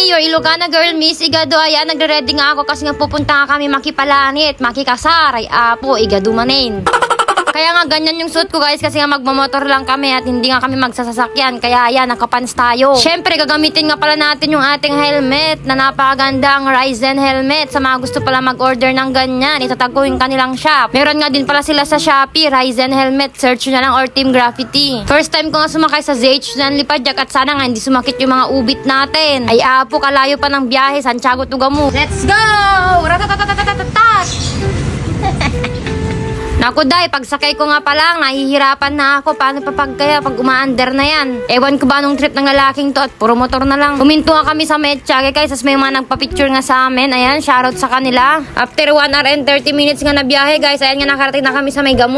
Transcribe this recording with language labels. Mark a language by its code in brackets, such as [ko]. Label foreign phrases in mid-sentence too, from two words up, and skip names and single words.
[tl] Ilocana girl, Miss Igado, ayan, nagre-ready nga ako kasi nga pupunta nga kami makipalanit, makikasar, [ilo] ay apo, [tl] Igado manin. Kaya nga ganyan yung suit ko guys kasi nga magmamotor lang kami at hindi nga kami magsasasakyan. Kaya ayan, nakapans tayo. Syempre gagamitin nga pala natin yung ating helmet na napakagandang Ryzen helmet. Sa mga gusto pala mag-order ng ganyan, itatag ko yung kanilang shop. Meron nga din pala sila sa Shopee, Ryzen helmet. Search nyo na lang or Team Graffiti. [en] First time [tl] ko nga sumakay sa ZH ng Lipadyak at sana nga hindi sumakit yung mga ubit natin. [ilo] Ay apo, kalayo [tl] pa ng biyahe, Santiago to Gamu. [en] Let's go! Ratatatatatatatat! [tl] Naku day, pagsakay ko nga pa lang, nahihirapan na ako. Paano pa pag uma-under na yan? Ewan ko ba nung trip ng lalaking to at puro motor na lang. Huminto nga kami sa Metsyage guys, as may mga nagpa-picture nga sa amin. Ayan, shoutout sa kanila. [en] After 1 hour and 30 minutes [tl] nga na biyahe guys, ayan nga nakarating na kami sa may Gamu.